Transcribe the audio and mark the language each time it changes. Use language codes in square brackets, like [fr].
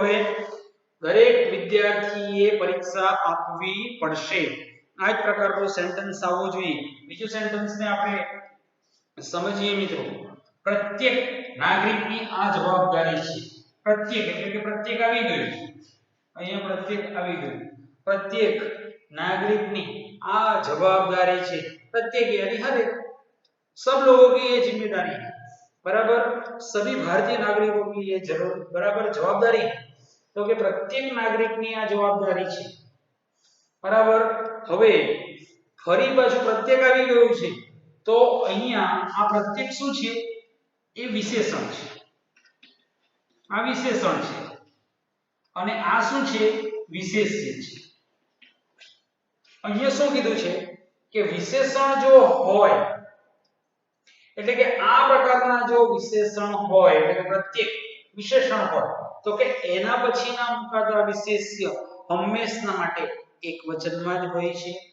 [gu] હવે દરેક વિદ્યાર્થીએ પરીક્ષા આપવી પડશે. આ જ પ્રકારનો સેન્ટેન્સ આવવો જોઈએ. બીજું સેન્ટેન્સને આપણે સમજીએ મિત્રો. પ્રત્યેક નાગરિકની આ જવાબદારી છે. પ્રત્યેક એટલે કે પ્રત્યેક આવી ગયું, અહીંયા પ્રત્યેક આવી ગયું. [hi] प्रत्येक नागरिक की आ जवाबदारी है. प्रत्येक यानी हर एक, सब लोगों की ये जिम्मेदारी है बराबर. सभी भारतीय नागरिकों की ये जरूर बराबर जवाबदारी है. तो कि प्रत्येक नागरिक की आ जवाबदारी है बराबर. हवे फरी पाछू प्रत्येक [gu] આવી ગયું છે તો અહીંયા આ પ્રત્યેક શું છે? એ વિશેષણ છે. આ વિશેષણ છે અને આ શું છે? વિશેષ્ય છે. અહીંયા શું કીધું છે કે વિશેષણ જો હોય એટલે કે આ પ્રકારના જો વિશેષણ હોય એટલે કે પ્રત્યેક વિશેષણ હોય તો કે એના પછીના મુકાતા વિશેષ્ય હંમેશા માટે એક વચનમાં જ હોય છે.